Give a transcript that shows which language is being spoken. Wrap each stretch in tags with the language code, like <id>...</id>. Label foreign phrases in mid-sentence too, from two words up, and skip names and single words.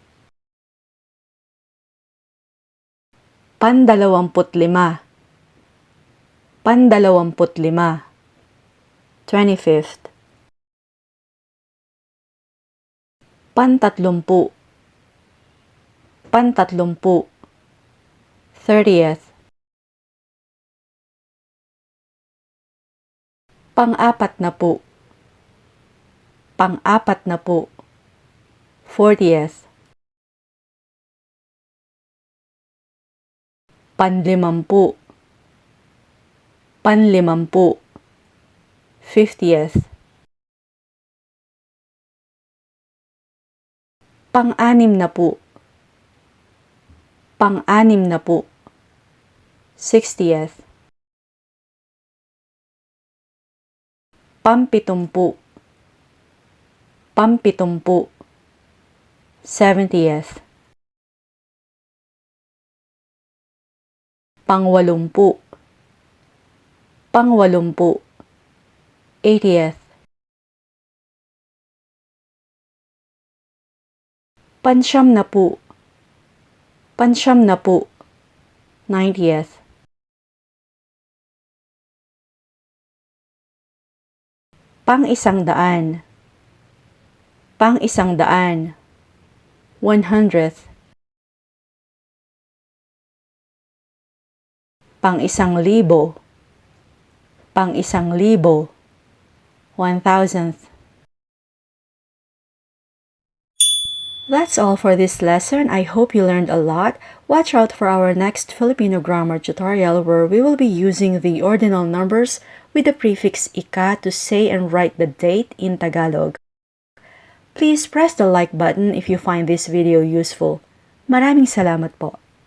<tl>Pandalawamput-lima. Pandalawamput-lima. 25th. Pantatlumpu. Pantatlumpu. 30th. Pang-apat na po. Pang-apat na po. 40th. Panlimampu. Panlimampu. 50th. Pang-anim na po. Pang-anim na po. 60th. Pampitumpu. Pampitumpu. 70th. Pangwalumpu. Pangwalumpu. 80th. Pansyam na po. Pansyam na po. 90th. Pang-isang-daan. Pang-isang-daan. 100th. Pang-isang-libo. Pang-isang-libo. 1,000th.</tl> <en>That's all for this lesson. I hope you learned a lot. Watch out for our next Filipino grammar tutorial where we will be using the ordinal numbers with the prefix ika to say and write the date in Tagalog. Please press the like button if you find this video useful.</en> <tl>Maraming salamat po.</tl>